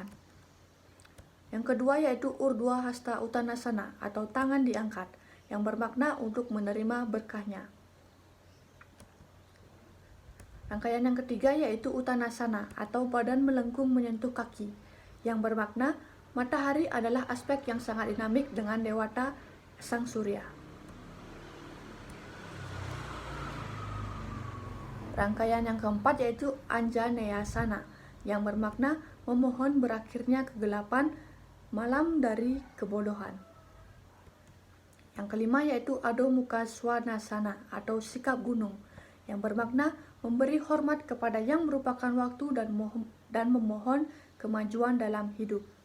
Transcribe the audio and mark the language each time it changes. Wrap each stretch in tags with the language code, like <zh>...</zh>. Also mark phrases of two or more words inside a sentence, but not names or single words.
<id>Yang kedua yaitu Urdhva Hasta Uttanasana atau tangan diangkat yang bermakna untuk menerima berkahnya. Rangkaian yang ketiga yaitu Uttanasana atau badan melengkung menyentuh kaki yang bermakna matahari adalah aspek yang sangat dinamik dengan dewata sang surya. Rangkaian yang keempat yaitu Anjaneyasana yang bermakna memohon berakhirnya kegelapan malam dari kebodohan. Yang kelima yaitu Adho Mukha Svanasana atau sikap gunung yang bermakna memberi hormat kepada yang merupakan waktu dan memohon kemajuan dalam hidup.</id>